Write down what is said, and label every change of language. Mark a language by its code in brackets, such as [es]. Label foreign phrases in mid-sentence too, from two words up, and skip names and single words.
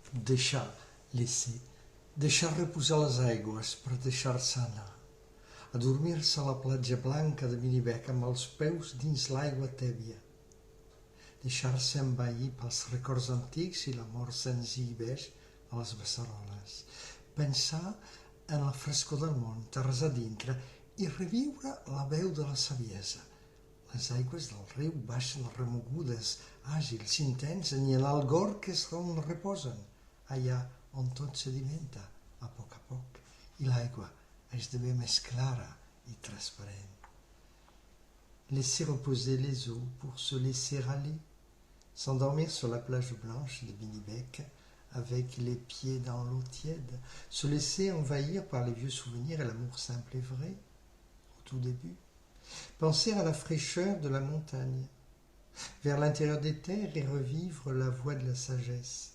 [ca] Deixar laisser, deixar reposar les aigües per deixar-se anar, adormir-se a la platja blanca de Minibec amb els peus dins l'aigua tèbia, deixar-se envair pels records antics i l'amor senzilleix a les beceroles, pensar en la frescor del món, terres a dintre, i reviure la veu de la saviesa. Les aigües del riu baixen remogudes, àgils, intenses, i en l'algor que és on reposen, allà on tot sedimenta a poc, i l'aigua esdevé més clara i transparent. [fr] Laisser reposer les eaux pour se laisser aller, s'endormir sur la plage blanche de Minibec avec les pieds dans l'eau tiède, se laisser envahir par les vieux souvenirs et l'amour simple et vrai, au tout début. Penser à la fraîcheur de la montagne, vers l'intérieur des terres et revivre la voix de la sagesse.